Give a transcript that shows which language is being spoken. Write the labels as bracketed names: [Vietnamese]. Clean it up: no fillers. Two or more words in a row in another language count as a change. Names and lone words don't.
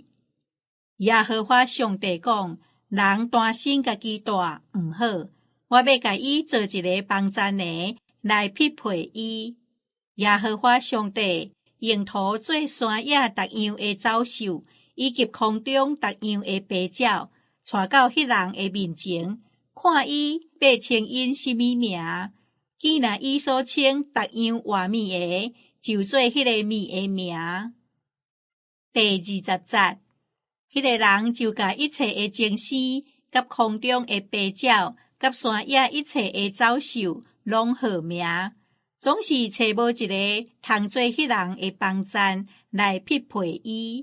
[Min Nan Chinese] 耶和華上帝講：人單身家己住毋好，我要甲伊做一個幫贊的，來匹配伊。耶和華上帝用土做山野逐樣的走獸，以及空中逐樣的飛鳥，帶到迄人的面前，看伊要稱因什麼名。既然伊所稱逐樣活物的，就做迄個物的名。第20節，迄個人就甲一切的精星，甲空中的飛鳥，甲山野一切的走獸，攏號名，總是找無一個通做迄人的幫贊來匹配伊。